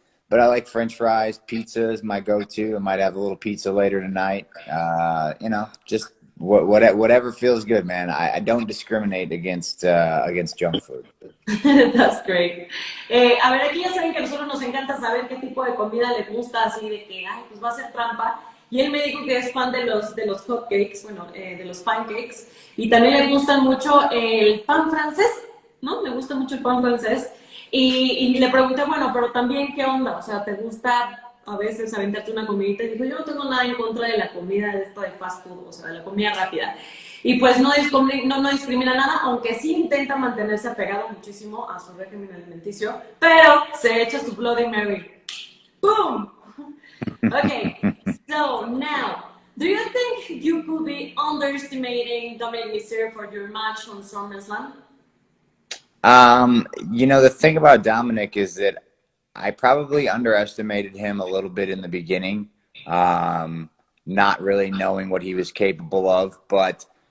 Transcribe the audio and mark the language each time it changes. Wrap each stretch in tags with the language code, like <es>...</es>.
<en>But I like French fries, pizza is my go-to. I might have a little pizza later tonight. Just whatever feels good, man. I don't discriminate against junk food. That's great.</en> <es>A ver, aquí ya saben que a nosotros nos encanta saber qué tipo de comida le gusta, así de que, ay, pues va a ser trampa. Y él me dijo que es fan de los hotcakes, bueno, de los pancakes. Y también le gusta mucho el pan francés, ¿no? Le gusta mucho el pan francés. Y le pregunté, bueno, pero también, ¿qué onda? O sea, ¿te gusta a veces aventarte una comidita? Y dijo, yo no tengo nada en contra de la comida de esto de fast food, o sea, de la comida rápida. Y pues no discrimina nada, aunque sí intenta mantenerse apegado muchísimo a su régimen alimenticio, pero se echa su Bloody Mary. ¡Boom!</es> <en>Okay, so now, do you think you could be underestimating Dominic Mysterio for your match on SummerSlam? The thing about Dominic is that I probably underestimated him a little bit in the beginning, not really knowing what he was capable of. But</en>